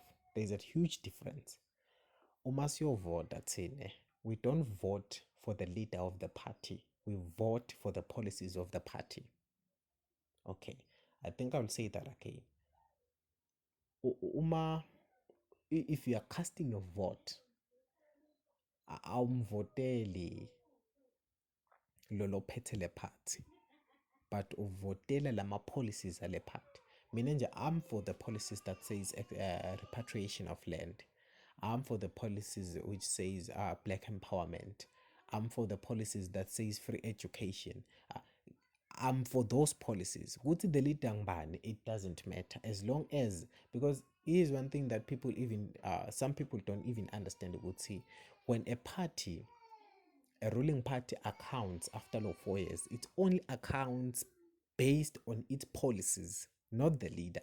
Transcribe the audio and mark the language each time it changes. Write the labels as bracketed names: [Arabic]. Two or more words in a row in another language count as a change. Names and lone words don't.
[English] There's a huge difference. We don't vote for the leader of the party. We vote for the policies of the party. Okay, I think I'll say that again. If you are casting your vote, [Zulu] awumvoteli lolo phethe le party, but uvotela lama policies ale party. [English] Mina nje I'm for the policies that says repatriation of land. I'm for the policies which says black empowerment. I'm for the policies that says free education. I'm for those policies. Ukuthi the leader ngubani, it doesn't matter as long as, because here's one thing that people even some people don't even understand ukuthi when a ruling party accounts after 4 years, it only accounts based on its policies, not the leader.